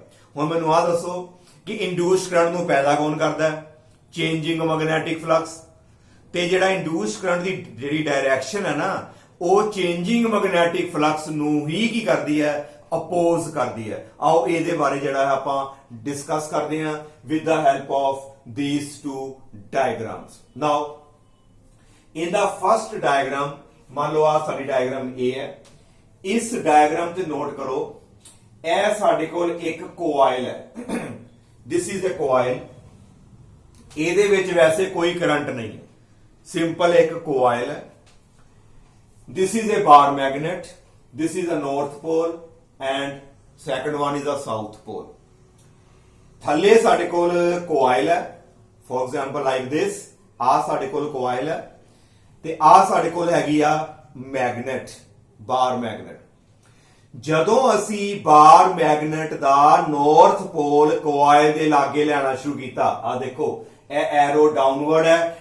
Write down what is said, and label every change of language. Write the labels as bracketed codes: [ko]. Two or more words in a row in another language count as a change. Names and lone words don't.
[pa] ਹੁਣ ਮੈਨੂੰ ਆ ਦੱਸੋ ਕਿ [en] induced current [pa] ਨੂੰ ਪੈਦਾ ਕੌਣ ਕਰਦਾ ਹੈ? [en] changing magnetic flux. [pa] ਤੇ ਜਿਹੜਾ [en] induced current [pa] ਦੀ ਜਿਹੜੀ ਡਾਇਰੈਕਸ਼ਨ ਹੈ ਨਾ ਉਹ [en] changing magnetic flux [pa] ਨੂੰ ਹੀ ਕੀ ਕਰਦੀ ਹੈ? ਅਪੋਜ਼ ਕਰਦੀ ਹੈ। ਆਓ ਇਹਦੇ ਬਾਰੇ ਜਿਹੜਾ ਹੈ ਆਪਾਂ ਡਿਸਕਸ ਕਰਦੇ ਹਾਂ [en] with the help of these two diagrams। now in the first diagram [pa] ਮੰਨ ਲਓ ਆ ਸਾਡੀ ਡਾਇਗਰਾਮ A ਹੈ। ਇਸ ਡਾਇਗਰਾਮ ਤੇ ਨੋਟ ਕਰੋ ਇਹ ਸਾਡੇ ਕੋਲ ਇੱਕ ਕੋਇਲ ਹੈ। [en] this is a coil। [pa] ਇਹਦੇ ਵਿੱਚ ਵੈਸੇ ਕੋਈ ਕਰੰਟ ਨਹੀਂ ਹੈ, ਸਿੰਪਲ ਇੱਕ ਕੋਇਲ ਹੈ। [en] this is a bar magnet, this is a north pole and second one is a south pole। [pa] ਥੱਲੇ ਸਾਡੇ ਕੋਲ ਕੋਇਲ ਹੈ, [en] for example like this, [pa] ਆ ਸਾਡੇ ਕੋਲ ਕੋਇਲ ਹੈ ਤੇ ਆ ਸਾਡੇ ਕੋਲ ਹੈਗੀ ਆ ਮੈਗਨੇਟ, [en] bar magnet. [pa] ਜਦੋਂ ਅਸੀਂ [en] bar magnet [pa] ਦਾ [en] north pole [pa] ਕੋਇਲ ਦੇ ਲਾਗੇ ਲੈਣਾ ਸ਼ੁਰੂ ਕੀਤਾ, ਆ ਦੇਖੋ ਇਹ [en] arrow downward [pa] ਹੈ।